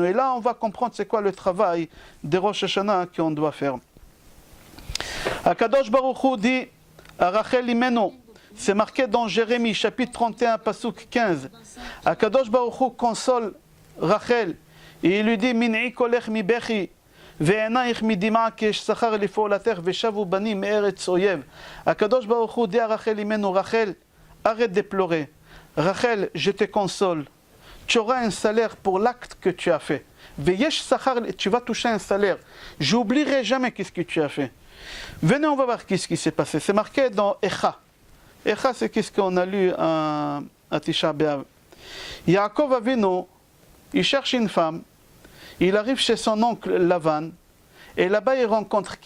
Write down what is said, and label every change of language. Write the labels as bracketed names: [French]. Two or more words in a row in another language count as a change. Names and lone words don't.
[French] Et là, on va comprendre c'est quoi le travail de Rosh Hashanah qu'on doit faire. [Hebrew] הקדוש ברוך הוא [French] dit à Rachel Imeno, c'est marqué dans Jérémie, chapitre 31, pasuk 15. [Hebrew] הקדוש ברוך הוא [French] console Rachel et il lui dit [Hebrew] מנעי קולך מבכי. ועינייך מדמעה כי יש שכר לפעולתך ושבו בנים מארץ אויב. הקדוש ברוך הוא [French] dit à Rachel Imenu, Rachel, arrête de pleurer. Rachel, je te console. Tu auras un salaire pour l'acte que tu as fait. [Hebrew] ויש שכר, [French] tu vas toucher un salaire. J'oublierai jamais qu'est-ce que tu as fait. Venez, on va voir qu'est-ce qui s'est passé. C'est marqué dans Echa. Echa, c'est qu'est-ce qu'on a lu à Tisha B'Av. Yaakov Avinu, il cherche une femme. Il arrive chez son oncle Lavan, et là-bas il rencontre qui?